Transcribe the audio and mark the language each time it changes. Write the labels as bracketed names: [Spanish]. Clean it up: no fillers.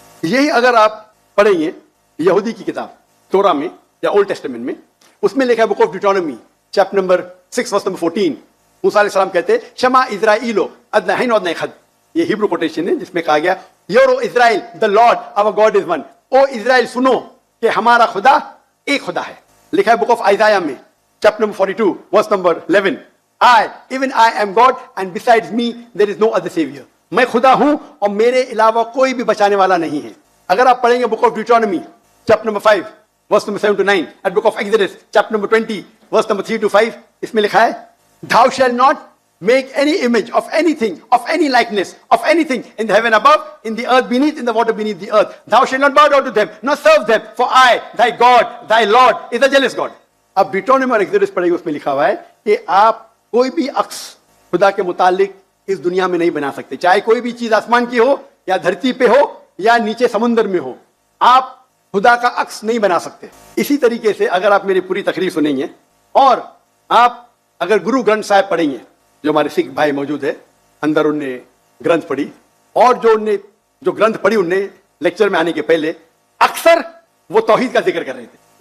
[Hindi] यही अगर आप पढ़ेंगे यहूदी की किताब तोरा में या ओल्ड टेस्टामेंट में, उसमें लिखा है book of ड्यूटोनॉमी chapter number 6 verse number 14, मूसा अलैहि सलाम कहते हैं [Hebrew] शमा इज़राइलो अदनहैन और नखद, [Hindi] ये हिब्रू कोटेशन है जिसमें कहा गया [English] your Israel the Lord our God is one, [Hindi] O Israel सुनो कि हमारा खुदा एक खुदा है। लिखा है बुक ऑफ आइजाया में chapter number 42 verse number 11, [English] I am God and besides me there is no other savior, [Hindi] मैं खुदा हूं और मेरे अलावा कोई भी बचाने वाला नहीं है। अगर आप पढ़ेंगे book of ड्यूटोनॉमी chapter number 5 verse number 7 to 9 and book of exodus chapter number 20 verse number 3 to 5, इसमें लिखा है [English] thou shall not make any image of anything, of any likeness, of anything in the heaven above, in the earth [Hindi] beneath, in the water beneath the earth. [English] Thou shalt not bow down to them, nor serve them, for I, thy God, thy Lord, is a jealous God. [Hindi] अब ड्यूटोनॉमी और exodus पढ़ेंगे, उसमें लिखा हुआ है कि आप कोई भी अक्स खुदा के मुतालिक इस दुनिया में नहीं बना सकते, चाहे कोई भी चीज आसमान की हो या धरती पे हो या नीचे समुद्र में हो, आप खुदा का अक्स नहीं बना सकते। इसी तरीके से अगर आप मेरी पूरी तकरीर सुनेंगे और आप अगर गुरु ग्रंथ साहिब पढ़ेंगे, जो हमारे सिख भाई मौजूद है अंदर, उनने ग्रंथ पढ़ी और जो ग्रंथ पढ़ी उनने लेक्चर में आने के पहले अक्सर वो तौहीद का जिक्र कर रहे थे।